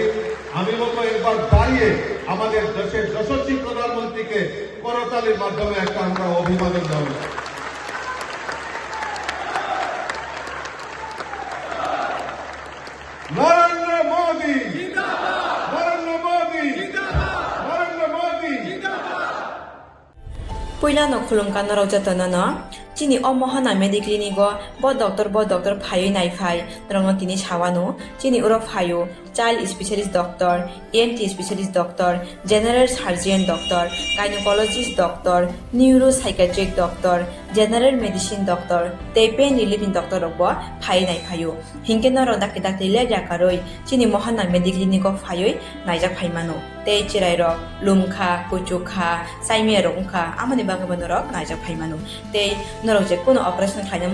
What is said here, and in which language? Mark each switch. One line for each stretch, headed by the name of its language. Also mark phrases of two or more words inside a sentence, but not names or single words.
Bangla: আমি বলবো একবার দাঁড়িয়ে আমাদের দেশের যশস্বী প্রধানমন্ত্রীকে করতালির মাধ্যমে একটা আমরা অভিবাদন জানাই। নরেন্দ্র মোদী জিন্দাবাদ, নরেন্দ্র মোদী জিন্দাবাদ, নরেন্দ্র মোদী জিন্দাবাদ।
Kok Borok: Puyla no khulungkan no raujatana no chini o mohana mediclinigo bo doctor phayo nai phai rongno tini sawano chini uro phayo
English: child specialist doctor, ENT specialist doctor, general surgeon doctor, gynecologist doctor, neuropsychiatric doctor, general medicine doctor,
Kok Borok: tei
English: pain relieving doctor
Kok Borok: rokbo phai nai phayo hingke no rodaki dakte le jakaroi chini mohana mediclinigo phayo naijak phaimano tei chirai rok lumkha kuchukha saimia rokha amani bagabano rok naijak phaimano tei norok je kono operation khlaina